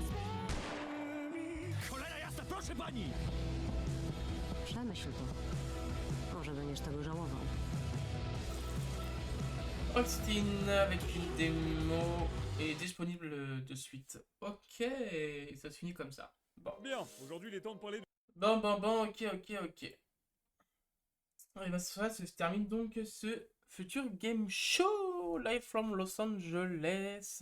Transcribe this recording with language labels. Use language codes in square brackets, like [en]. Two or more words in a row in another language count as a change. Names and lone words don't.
[pl] Cholera jasna, proszę pani! Przemyśl to. Może będziesz tego żałował. [fr] Austin avec une démo est disponible de suite. Ok, ça se finit comme ça. Bon. Bien, aujourd'hui il est temps de parler de... Bon, ok. Et bah ça se termine donc ce Future Game Show live from Los Angeles.